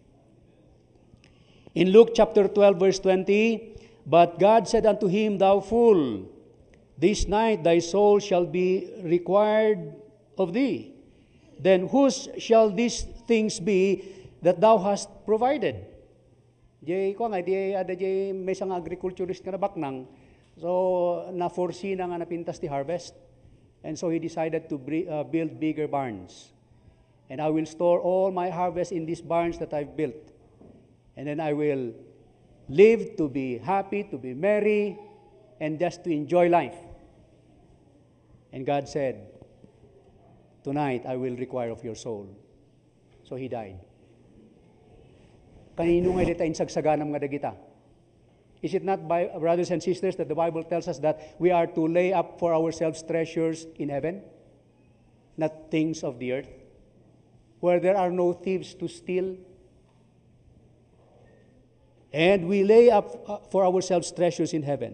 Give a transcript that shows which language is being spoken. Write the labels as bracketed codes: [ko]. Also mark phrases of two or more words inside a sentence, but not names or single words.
[en] In Luke chapter 12, verse 20, but God said unto him, thou fool, this night thy soul shall be required of thee. Then whose shall these things be that thou hast provided? [ilo] Di ko nga, di ada di may isang agriculturist nga baknang, so na-foresee na nga napintas [en] the harvest. And so he decided to build bigger barns. And I will store all my harvest in these barns that I've built. And then I will live to be happy, to be merry, and just to enjoy life. And God said, tonight I will require of your soul. So he died. [ilo] Kanino nga dita insagsaganam nga dagita? [en] Is it not, by, brothers and sisters, that the Bible tells us that we are to lay up for ourselves treasures in heaven, not things of the earth, where there are no thieves to steal? And we lay up for ourselves treasures in heaven.